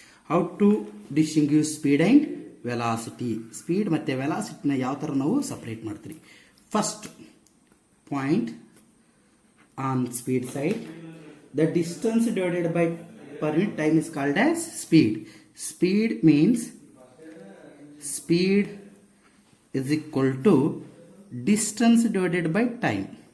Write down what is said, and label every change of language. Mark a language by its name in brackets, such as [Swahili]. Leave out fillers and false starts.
[English] How to distinguish speed and velocity? [Kannada] Speed ಮತ್ತೆ velocity ನ ಯಾವ ತರ ನಾವು separate ಮಾಡ್ತೀವಿ? [English] First point on speed side, the distance divided by per unit time is called as speed. Speed means speed is equal to distance divided by time.